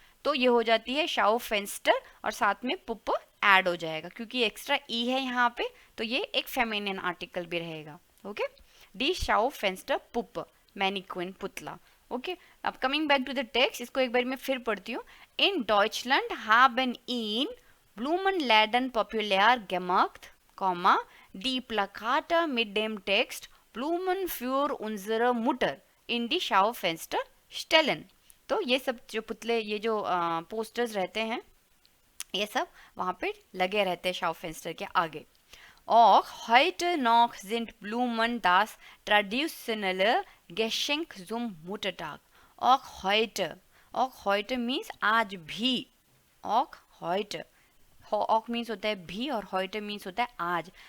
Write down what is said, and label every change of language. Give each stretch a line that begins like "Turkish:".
Hindi: तो ये हो जाती है शाउ फेंस्टर, और साथ में पुप ऐड हो जाएगा, क्योंकि एक्स्ट्रा ई है यहाँ पे, तो ये एक फेमिनिन आर्टिकल भी रहेगा। ओके, डी शाउ फेंस्टर पुप, मैनीक्विन, पुतला। ओके, अब coming back to the text, इसको एक बार मैं फिर पढ़ती हूँ।
German: इन डॉइचलैंड haben ihn Blumenläden populär gemacht, die Plakate mit dem Text Blumen für unsere Mutter in die Schaufenster stellen।
Hindi: तो ये सब जो पुतले, ये जो पोस्टर्स रहते हैं, ये सब वहाँ पे लगे रहते हैं शाउफेंस्टर के आगे।
German: Auch heute noch sind Blumen das traditionelle Geschenk zum Muttertag। Auch heute
Hindi: means आज भी,
German: auch heute,
Hindi: auch means होता है भी, और heute means होता है आज।